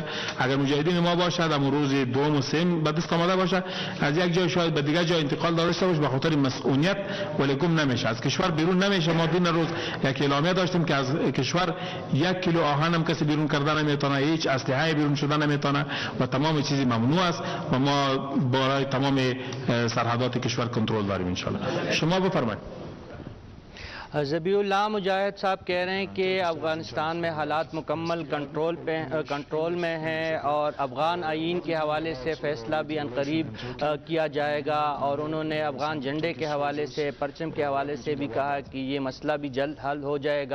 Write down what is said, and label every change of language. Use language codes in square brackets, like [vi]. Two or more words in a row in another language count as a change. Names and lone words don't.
[fa] اگر مجاهدین ما باشد اما روز دوم و سوم به دست آمده باشه از یک جای شاید به دیگه جای انتقال داشته باشه به خاطر مسئولیت، ولی گم نمیشه، از کشور بیرون نمیشه. ما دین روز یک اعلامیه داشتیم که از کشور 1 کیلو آهن هم کسی بیرون کردن نمیتونه، هیچ اسلحه بیرون شدن نمیتونه و تمام چیزی ممنوع است و ما برای تمام سرحدات کشور کنترل داریم [ar] ان شاء الله. [fa] شما بفرمایید. [ur] ذبیح اللہ مجاہد صاحب کہہ رہے ہیں کہ افغانستان میں حالات مکمل کنٹرول میں ہیں اور افغان آئین کے حوالے سے فیصلہ بھی عنقریب کیا جائے گا. اور انہوں نے افغان جھنڈے کے حوالے سے، پرچم کے حوالے سے بھی کہا کہ یہ مسئلہ بھی جلد حل ہو جائے گا.